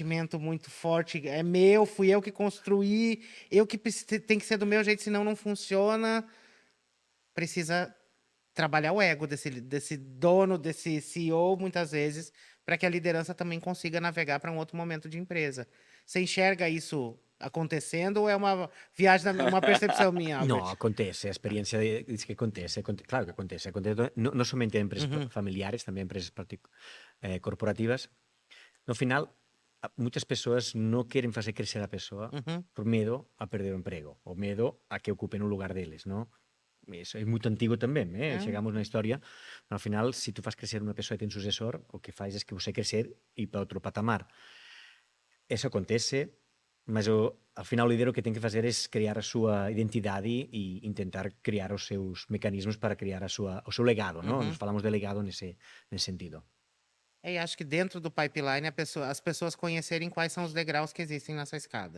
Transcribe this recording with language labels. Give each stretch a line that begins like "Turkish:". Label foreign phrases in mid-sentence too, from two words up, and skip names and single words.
Portuguese: sentimento muito forte, é meu, fui eu que construí, eu que tem que ser do meu jeito, senão não funciona. Precisa trabalhar o ego desse dono, desse CEO, muitas vezes, para que a liderança também consiga navegar para um outro momento de empresa. Você enxerga isso acontecendo ou é uma viagem, uma percepção minha,
Galician: No,
Portuguese: Albert?
Galician: acontece, a experiencia dice que acontece, claro que acontece, no somente en empresas familiares, tamén en empresas corporativas. No final, muchas persoas non queren facer crecer a persoa Uhum, por medo a perder o emprego, o medo a que ocupen un lugar deles, no? Eso é moito antigo tamén,
Portuguese: é.
Galician: chegamos na historia, pero ao final, se tu faz crecer unha persoa e ten sucesor, o que faz é que você crecer e para outro patamar. Eso acontece, mas ao final o líder o que ten que fazer é criar a súa identidade e intentar criar os seus mecanismos para criar o seu legado, no? Nos falamos de legado nesse sentido.
Portuguese: É, e acho que dentro do pipeline as pessoas conhecerem quais são os degraus que existem nessa escada.